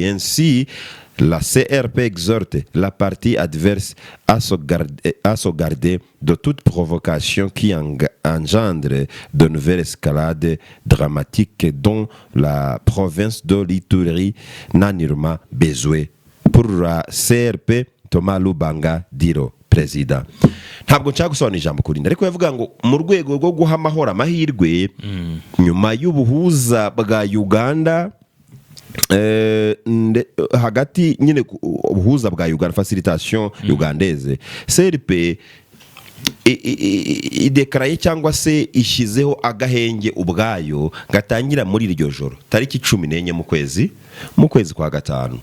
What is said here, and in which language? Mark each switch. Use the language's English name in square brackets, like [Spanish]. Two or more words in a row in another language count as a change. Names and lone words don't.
[French] Ainsi, la CRP exhorte la partie adverse à se garder de toute provocation qui engendre de nouvelles escalades dramatiques dont la province de l'Ituri n'a nullement besoin. Pour la CRP, [Kinyarwanda] Thomas Lubanga Diro, Perezida. Ntabwo nshaka gusobanura ijambo kurinda, ariko yavuga ngo mu rwego rwo guha amahoro amahirwe nyuma y'ubuhuza bwa Uganda hagati nyine ubuhuza bwa Uganda, [French] facilitation ugandaise, [Kinyarwanda] CRP idekaraye cyangwa se ishyizeho agahenge ubwayo gatangira muri iryo joro tariki 14 mu kwezi kwa gatanu.